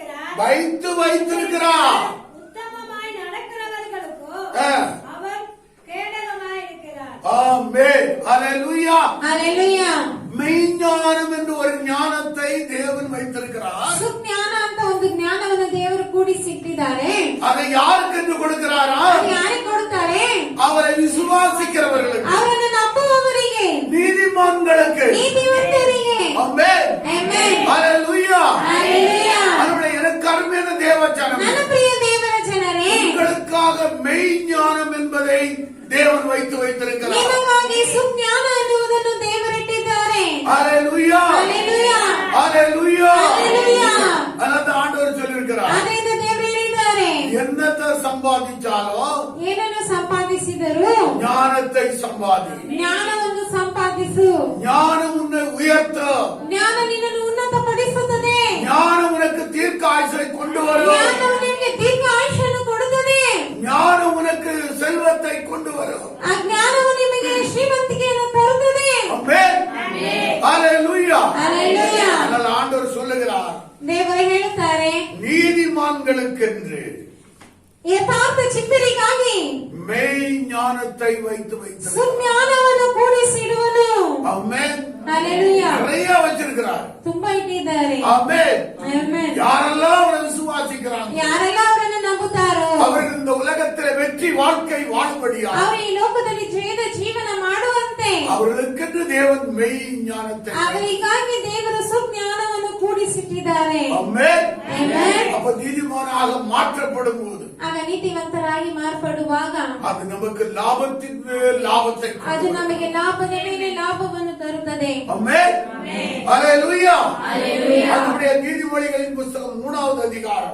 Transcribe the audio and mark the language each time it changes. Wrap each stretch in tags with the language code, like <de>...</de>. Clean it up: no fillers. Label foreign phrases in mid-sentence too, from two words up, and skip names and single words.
<ta>வைத்திருக்கிறார். உத்தமமாய் நடக்கிறவர்களுக்கு ஆ. அவர் கேடகமாய் இருக்கிறார். ஆமென். ஹalleluya.</ta> <kn>Hallelujah.</kn> <ta>மெய்ஞானம் என்று ஒரு ஞானத்தை தேவன் வைத்திருக்கிறார்.</ta> <kn>ಸುಜ್ಞಾನ ಅಂತ ಒಂದು ಜ್ಞಾನವನ್ನು ದೇವರು ಕೂಡಿಸಿಟ್ಟಿದ್ದಾರೆ.</kn> <ta>அதை யாருக்கு என்று கொடுக்கிறாரா?</ta> <kn>ಅದು ಯಾರಿಗೆ ಕೊಡುತ್ತಾರೆ?</kn> <ta>அவரை விசுவாசிக்கிறவர்களுக்கு,</ta> <kn>ಅವರನ್ನು ನಂಬುವವರಿಗೆ,</kn> <ta>நீதிமான்களுக்கு.</ta> <kn>ನೀತಿವಂತರಿಗೆ.</kn> <ta>ஆமென்.</ta> <kn>Amen.</kn> <ta>ஹalleluya.</ta> <kn>Hallelujah.</kn> <ta>அவருடைய எனக்கு அருமையான தேவச்சனம்,</ta> <kn>ನನ್ನ ಪ್ರಿಯ ದೇವರ ಜನರೇ,</kn> <ta>உங்களுக்காக மெய்ஞானம் என்பதை தேவன் வைத்திருக்கிறார்.</ta> <kn>ನಿಮಗಾಗಿ ಸುಜ್ಞಾನ ಎನ್ನುವುದನ್ನು ದೇವರಿಟ್ಟಿದ್ದಾರೆ.</kn> <ta>ஹalleluya.</ta> <kn>Hallelujah.</kn> <ta>ஹalleluya.</ta> <kn>Hallelujah.</kn> <ta>அதான் ஆண்டவர் சொல்லியிருக்கிறார்.</ta> <kn>ಅದರಿಂದ ದೇವರು ಹೇಳಿದ್ದಾರೆ,</kn> <ta>என்னத்தை சம்பாதிச்சாலோ</ta> <kn>ಏನನ್ನು ಸಂಪಾದಿಸಿದರು</kn> <ta>ஞானத்தை சம்பாதி.</ta> <kn>ಜ್ಞಾನವನ್ನು ಸಂಪಾದಿಸು.</kn> <ta>ஞானம் உன்னை உயர்த்தும்.</ta> <kn>ಜ್ಞಾನ ನಿನ್ನನ್ನು ಉನ್ನತಪಡಿಸುತ್ತದೆ.</kn> <ta>ஞானம் உனக்கு தீர்க்க ஆயுசை கொண்டு வரும்.</ta> <kn>ಜ್ಞಾನವು ನಿನಗೆ ದೀರ್ಘ ಆಯುಷ್ಯನ್ನು ಕೊಡುತ್ತದೆ.</kn> <ta>ஞானம் உனக்கு செல்வத்தை கொண்டு வரும்.</ta> <kn>ಆ ಜ್ಞಾನವು ನಿಮಗೆ ಶ್ರೀಮಂತಿಕೆಯನ್ನು ತರುತ್ತದೆ.</kn> <ta>ஆமென். ஹalleluya.</ta> <kn>Hallelujah.</kn> <ta>அதனால ஆண்டவர் சொல்லுகிறார்,</ta> <kn>ದೇವರು ಹೇಳುತ್ತಾರೆ,</kn> <ta>நீதிமான்களுக்கென்று</ta> <kn>ಯಥಾರ್ಥ ಚಿಕ್ಕರಿಗಾಗಿ</kn> <ta>மெய் ஞானத்தை வைத்து</ta> <kn>ಸುಜ್ಞಾನವನ್ನು ಕೂಡಿಸಿಡುವನು.</kn> <ta>ஆமென்.</ta> <kn>Hallelujah.</kn> <ta>நிறைய வச்சிருக்கிறார்.</ta> <kn>ತುಂಬಾ ಇಟ್ಟಿದ್ದಾರೆ.</kn> <ta>ஆமென்.</ta> <kn>Amen.</kn> <ta>யாரெல்லாம் அவரை விசுவாசிக்கிறாங்க,</ta> <kn>ಯಾರೆಲ್ಲ ಅವರನ್ನು ನಂಬುತ್ತಾರೋ</kn> <ta>அவர்கள் இந்த உலகத்தில் வெற்றி வாழ்க்கை வாழும்படியா</ta> <kn>ಅವರು ಈ ಲೋಕದಲ್ಲಿ ಜಯದ ಜೀವನ ಮಾಡುವಂತೆ</kn> <ta>அவர்களுக்கென்று தேவன் மெய் ஞானத்தை.</ta> <kn>ಅವರಿಗಾಗಿ ದೇವರು ಸುಜ್ಞಾನವನ್ನು ಕೂಡಿಸಿಟ್ಟಿದ್ದಾರೆ.</kn> <ta>ஆமென்.</ta> <kn>Amen.</kn> <ta>அப்ப நீதிமானாக மாற்றப்படும் போது</ta> <kn>ಆಗ ನೀತಿವಂತರಾಗಿ ಮಾರ್ಪಡುವಾಗ</kn> <ta>அது நமக்கு லாபத்தின் மேல் லாபத்தை</ta> <kn>ಅದು</kn> <ta>கொடுக்கும்.</ta> <kn>ನಮಗೆ ಲಾಭದ ಮೇಲೆ ಲಾಭವನ್ನು ತರುತ್ತದೆ.</kn> <ta>ஆமென். ஹalleluya. நம்முடைய நீதிமொழிகளின் புத்தகம் 3வது அதிகாரம்</ta>